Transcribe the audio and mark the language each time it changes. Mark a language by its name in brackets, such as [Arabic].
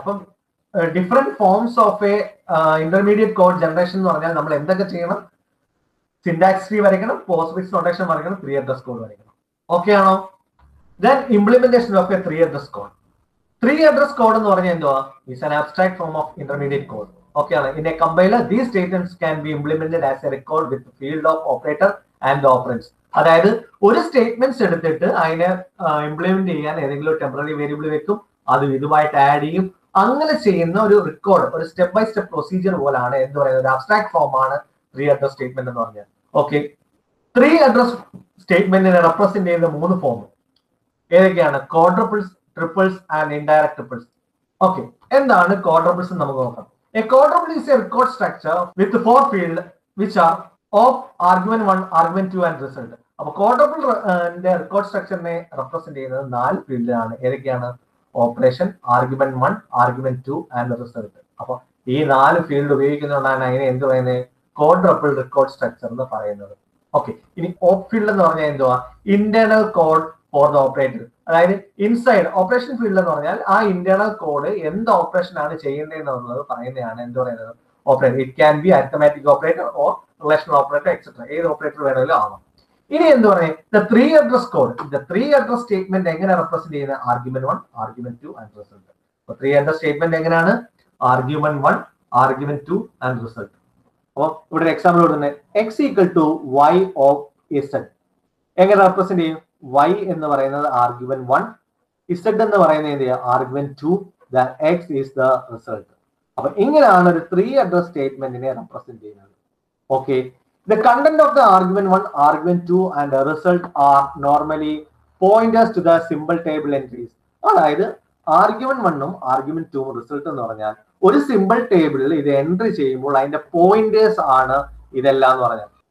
[Malayalam] അപ്പം different forms of A intermediate code generation എന്ന് പറഞ്ഞാൽ നമ്മൾ എന്തൊക്കെ ചെയ്യണം, സിന്റാക്സ് ട്രീ വരയ്ക്കണം, പോസ്റ്റ്ഫിക്സ് നൊട്ടേഷൻ വരയ്ക്കണം, 3 അഡ്രസ് കോഡ് വരയ്ക്കണം. ഓക്കെ ആണോ? [English] Then implementation of a 3 address code. [Malayalam] 3 address code എന്ന് പറഞ്ഞാൽ എന്തുവാ? [English] is an abstract form of intermediate code. Okay ആണ്. In a compiler, these statements can be implemented as a record with the field of operator and the operands. [Malayalam] അതായത് ഒരു statements എടുത്തിട്ട് അതിനെ implement ചെയ്യാൻ ഏതെങ്കിലും ഒരു ടെമ്പററി വേരിയബിൾ വെക്കും, അത് ഇതുമായിട്ട് ആഡ് ചെയ്യും. അങ്ങനെ ചെയ്യുന്ന ഒരു റെക്കോർഡ്, ഒരു സ്റ്റെപ്പ് ബൈ സ്റ്റെപ്പ് പ്രൊസീജിയർ പോലാണ് എന്ത് പറയുന്നത്, ഒരു അബ്സ്ട്രാക്ട് ഫോം ആണ് 3 അഡ്രസ് സ്റ്റേറ്റ്മെന്റ് എന്ന് പറഞ്ഞാൽ. ഓക്കെ, 3 അഡ്രസ് സ്റ്റേറ്റ്മെന്റിനെ റെപ്രസെന്റ് ചെയ്യുന്ന 3 ഫോം ഏതൊക്കെയാണ്? [English] Quadruples, triples and indirect triples. [Malayalam] Okay, എന്താണ് ക്വാഡ്രപ്പിൾസ് എന്ന് നമുക്ക് നോക്കാം. [English] A quadruple is a record structure with 4 fields which are of argument 1, argument 2 and result. [Malayalam] അപ്പോൾ ക്വാഡ്രപ്പിൾ റെക്കോർഡ് സ്ട്രക്ചറിനെ റെപ്രസെന്റ് ചെയ്യുന്നത് 4 ഫീൽഡിലാണ്. ഏതൊക്കെയാണ്? [English] Operation, argument 1, argument 2 and result. [Malayalam] അപ്പൊ ഈ 4 ഫീൽഡ് ഉപയോഗിക്കുന്നതുകൊണ്ടാണ് അതിനെ എന്ത് പറയുന്നത്? ക്വാഡ്രപ്പിൾ റെക്കോർഡ് സ്ട്രക്ചർ എന്ന് പറയുന്നത്. ഓക്കെ, ഇനി ഓപ്പ് ഫീൽഡ് എന്ന് പറഞ്ഞാൽ എന്തുവാ? [English] Internal code for the operator. [Malayalam] അതായത് ഇൻസൈഡ് ഓപ്പറേഷൻ ഫീൽഡ് എന്ന് പറഞ്ഞാൽ ആ ഇന്റേണൽ കോഡ് എന്ത് ഓപ്പറേഷൻ ആണ് ചെയ്യേണ്ടതെന്നുള്ളത് പറയുന്നതാണ് എന്ത് പറയുന്നത്? Operator. [English] It can be arithmetic operator or relational operator etcetera. [Malayalam] ഏത് ഓപ്പറേറ്റർ വേണമെങ്കിലും ആവാം. ഇനി എന്ത് പറയും? The 3 address code, the 3 address statement എങ്ങനെ റെപ്രസെന്റ് ചെയ്യുന്നത്? [English] Argument 1, argument 2 and result. [Malayalam] അപ്പൊ 3 അഡ്രസ് സ്റ്റേറ്റ്മെന്റ് എങ്ങനെയാണ്? [English] Argument 1, argument 2 and result. [Malayalam] അപ്പൊ ഇവിടെ ഒരു എക്സാമ്പിൾ കൊടുക്കുന്നത് [English] X equal to y of z. [Malayalam] എങ്ങനെ റെപ്രസെന്റ് ചെയ്യും? y എന്ന് പറയുന്നത് ആർഗ്യുമെന്റ് 1, z എന്ന് പറയുന്നത് എന്ത് ചെയ്യുക? [English] Argument 2, then x is the result. [Malayalam] അപ്പൊ ഇങ്ങനെയാണ് ഒരു 3 അഡ്രസ് സ്റ്റേറ്റ്മെന്റിനെ റെപ്രസെന്റ് ചെയ്യുന്നത്. Okay, [English] the content of the argument 1, argument 2 and the result are normally pointers to the symbol table entries. [Malayalam] അതായത് ആർഗ്യുമെന്റ് 1ഉം ആർഗ്യുമെന്റ് 2ഉം റിസൾട്ട് എന്ന് പറഞ്ഞാൽ ഒരു സിമ്പിൾ ടേബിളിൽ ഇത് എൻട്രി ചെയ്യുമ്പോൾ അതിന്റെ പോയിന്റേഴ്സ് ആണ് ഇതെല്ലാം എന്ന് പറഞ്ഞാൽ.